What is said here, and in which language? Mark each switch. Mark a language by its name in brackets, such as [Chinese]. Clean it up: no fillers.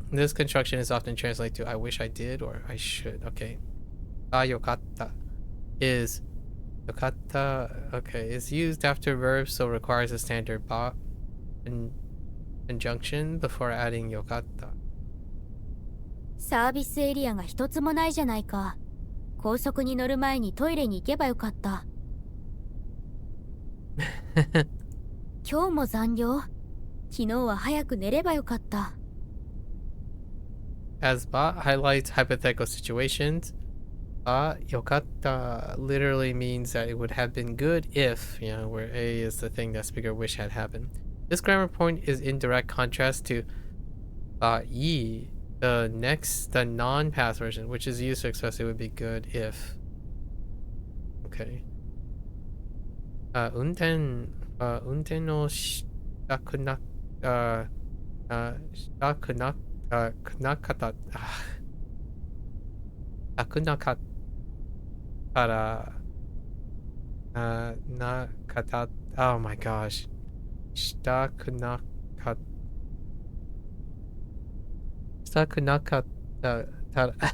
[English] This construction is often translated to I wish I did or I should. Okay. Yokatta is yokatta, okay, is used after verbs, so requires a standard ba and conjunction before adding yokatta. [Japanese] サービスエリアが一つもないじゃないか。高速に乗る前にトイレに行けばよかった。今日も残業。昨日は早く寝ればよかった。 [English] As ba highlights hypothetical situations, ba yokatta literally means that it would have been good if, you know, where A is the thing that speaker wish had happened. This grammar point is in direct contrast to ba yi, the non-past version, which is used to express it would be good if. Okay. [Japanese] 運転のしたくなかったらなかた [English] oh my gosh [Japanese] したくなかったら